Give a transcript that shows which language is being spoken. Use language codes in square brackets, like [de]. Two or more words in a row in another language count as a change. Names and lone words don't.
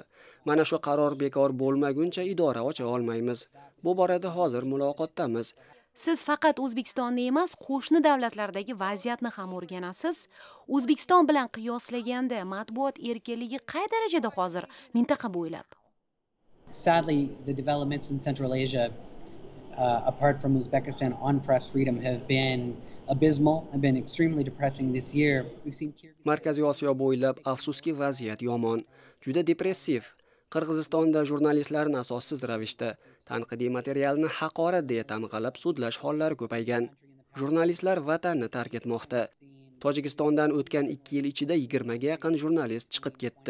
[uz] Mana shu qaror bekor bo'lmaguncha idora ocha olmaymiz. Bu borada hozir muloqotdamiz. Siz faqat O'zbekistonni emas, qo'shni davlatlardagi vaziyatni ham o'rganasiz. O'zbekiston bilan qiyoslaganda matbuot erkinligi qay darajada hozir mintaqa bo'ylab? [en] Sadly, the developments in Central Asia, apart from Uzbekistan, on press freedom have been abysmal, have been extremely depressing this year. [uz] Markaziy Osiyo bo'ylab afsuski vaziyat yomon, juda depressiv. Qirg'izistonda jurnalistlarni asossiz ravishda tanqidiy materialni haqorat deya tamg'alab sudlash hollari ko'paygan. Jurnalistlar vatanni tark etmoqda. Tojikistondan o'tgan 2 yil ichida 20 ga yaqin jurnalist chiqib ketdi.